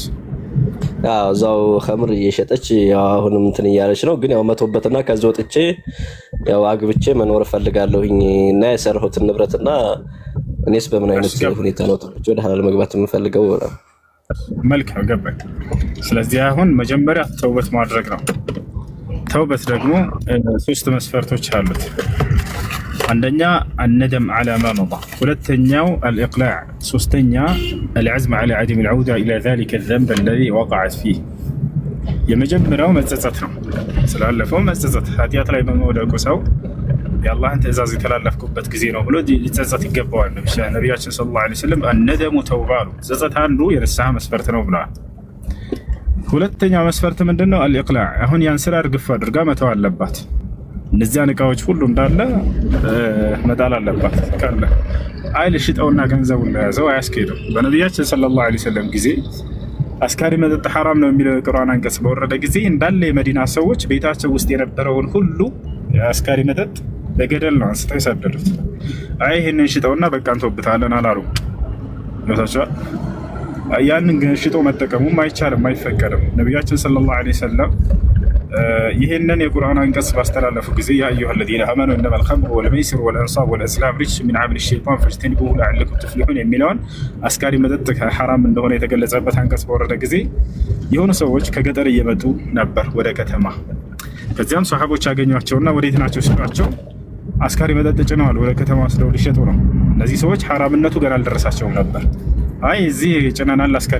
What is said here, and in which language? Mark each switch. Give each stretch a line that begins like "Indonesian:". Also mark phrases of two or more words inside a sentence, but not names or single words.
Amharic: አዎ እዛው ኸምር እየሸጠች ያው አሁንም እንትን እያለች ነው። ግን ያው መቶበትና ከዛ ወጥቼ ያው አግብቼ መኖር ፈልጋለሁኝ እና የሰራሁትን ንብረትና እኔስ በምን አይነት ሁኔታ ነው ወደ ሐላል መግባት የምፈልገው? መልካም ገባኝ። ስለዚህ አሁን መጀመሪያ ተውበት ማድረግ ነው። ተውበት ደግሞ ሶስት መስፈርቶች አሉት። አንደኛ الندم
Arabic: على ما مضى،
Amharic: ሁለተኛው الإقلاع፣ ሶስተኛ
Arabic: العزم على عدم العودة إلى ذلك الذنب الذي وقعت فيه።
Amharic: የመጀመሪያው መጸጸት ነው። ስላለፈው መጸጸት ኃጢአት ላይ በመውደቁ ሰው የአላህን ትእዛዝ የተላለፍኩበት ጊዜ ነው ብሎ ሊጸጸት ይገባዋል። ነቢያችን ሰለላሁ ዐለይሂ ወሰለም
Arabic: الندم توبة
Amharic: ጸጸት አንዱ የንስሐ መስፈርት ነው ብለዋል። ሁለተኛው መስፈርት ምንድነው? الإقلاع፣ አሁን ያን ስራ እርግፍ አድርጋ መተው አለባት። እነዚያን እቃዎች ሁሉ እንዳለ መጣል አለባት። ካለ አይል ሽጠውና ገንዘቡን ለያዘው አያስኬድም። በነቢያችን ሰለላሁ ዐለይሂ ወሰለም ጊዜ አስካሪ መጠጥ ሐራም ነው የሚለው የቁርአን አንቀጽ በወረደ ጊዜ እንዳለ የመዲና ሰዎች ቤታቸው ውስጥ የነበረውን ሁሉ አስካሪ መጠጥ በገደል ነው አንስተው የሰደዱት። አይ ይሄንን ሽጠውና በቃ እንተውብታለን አላሉ። ለታቻ ያንን ሽጦ መጠቀሙም አይቻልም፣ አይፈቀድም። ነቢያችን ሰለላሁ ዐለይሂ ወሰለም ይሄንን የቁርአን አንቀጽ ባስተላለፉ ጊዜ
Arabic: يا أيها الذين آمنوا إنما الخمر والميسر والأنصاب والأزلام رجس من عمل الشيطان فاجتنبوه لعلكم تفلحون
Amharic: የሚለውን አስካሪ መጠጥ ሐራም እንደሆነ የተገለጸበት አንቀጽ በወረደ ጊዜ የሆኑ ሰዎች ከገጠር እየመጡ ነበር ወደ ከተማ። ከዚያም ሰሃቦች ያገኟቸውና ወዴት ናቸው ሲሏቸው አስካሪ መጠጥ ጭነዋል ወደ ከተማ ወስደው ሊሸጡ ነው። እነዚህ ሰዎች ሐራምነቱ ገና አልደረሳቸውም ነበር። አይ እዚህ ጭነናል አስካሪ